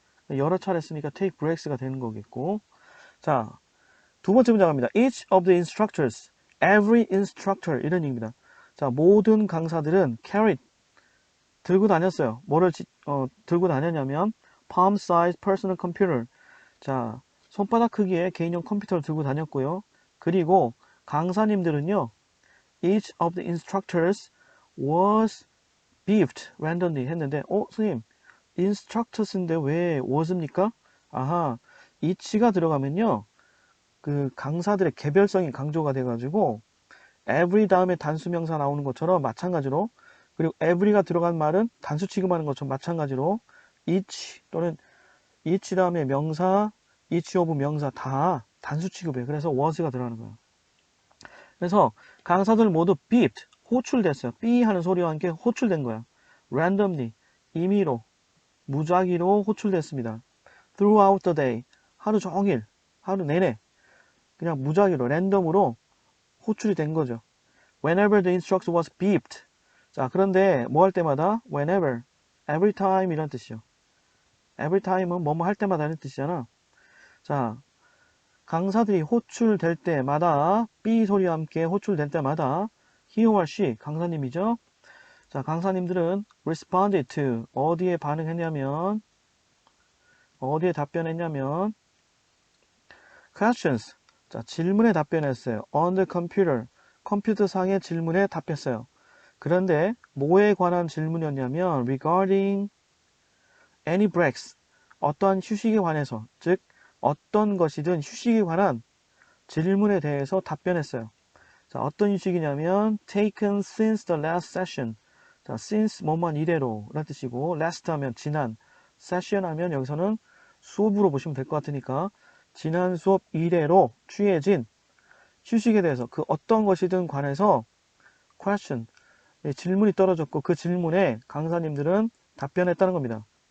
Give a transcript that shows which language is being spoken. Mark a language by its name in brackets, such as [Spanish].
[Korean] 여러 차례 쓰니까 take breaks가 되는 거겠고. 자, 두 번째 문장 갑니다. [English] Each of the instructors, every instructor [Korean] 이런 얘기입니다. 자, 모든 강사들은 carried 들고 다녔어요. 뭐를 들고 다녔냐면 [English] palm size personal computer. [Korean] 자, 손바닥 크기의 개인용 컴퓨터를 들고 다녔고요. 그리고 강사님들은요. [English] Each of the instructors was beefed randomly [Korean] 했는데 선생님 [English] instructors인데 왜 was입니까? [Korean] 아하, each가 들어가면요. 그 강사들의 개별성이 강조가 돼가지고 every 다음에 단수명사 나오는 것처럼 마찬가지로 그리고 every가 들어간 말은 단수 취급하는 것처럼 마찬가지로 each 또는 each 다음에 명사, each of 명사 다 단수 취급해요. 그래서 was가 들어가는 거예요. 그래서 강사들 모두 beeped, 호출됐어요. 삐 하는 소리와 함께 호출된 거야. randomly, 임의로, 무작위로 호출됐습니다. [English] throughout the day, [Korean] 하루 종일, 하루 내내 그냥 무작위로, 랜덤으로 호출이 된 거죠. [English] Whenever the instructor was beeped. [Korean] 자, 그런데 뭐 할 때마다 whenever, every time 이런 뜻이요. every time은 뭐뭐 할 때마다 하는 뜻이잖아. 자, 강사들이 호출될 때마다 삐 소리와 함께 호출될 때마다 [English] he or she, [Korean] 강사님이죠. 자, 강사님들은 [English] responded to, [Korean] 어디에 반응했냐면 어디에 답변했냐면 questions, 자, 질문에 답변했어요. [English] on the computer, [Korean] 컴퓨터상의 질문에 답했어요. 그런데 뭐에 관한 질문이었냐면 [English] regarding any breaks, [Korean] 어떠한 휴식에 관해서, 즉 어떤 것이든 휴식에 관한 질문에 대해서 답변했어요. 자, 어떤 휴식이냐면 [English] taken since the last session. [Korean] 자, since 뭐만 이래로 라는 뜻이고 last 하면 지난, session 하면 여기서는 수업으로 보시면 될 것 같으니까 지난 수업 이래로 취해진 휴식에 대해서 그 어떤 것이든 관해서 question, 질문이 떨어졌고 그 질문에 강사님들은 답변했다는 겁니다.